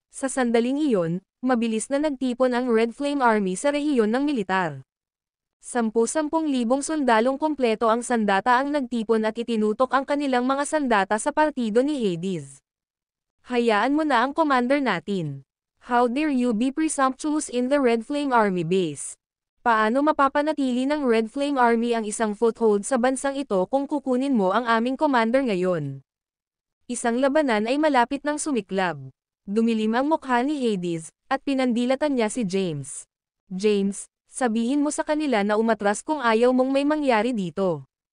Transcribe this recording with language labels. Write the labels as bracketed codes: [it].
[tl] Sa sandaling iyon, mabilis na nagtipon ang Red Flame Army sa rehiyon ng militar. 10,000 sundalong kompleto ang sandata ang nagtipon at itinutok ang kanilang mga sandata sa partido ni Hades. Hayaan mo na ang commander natin. [en] How dare you be presumptuous in the Red Flame Army base? [tl] Paano mapapanatili ng Red Flame Army ang isang foothold sa bansang ito kung kukunin mo ang aming commander ngayon? Isang labanan ay malapit ng sumiklab. Dumilim ang mukha ni Hades, at pinandilatan niya si James. James, sabihin mo sa kanila na umatras kung ayaw mong may mangyari dito.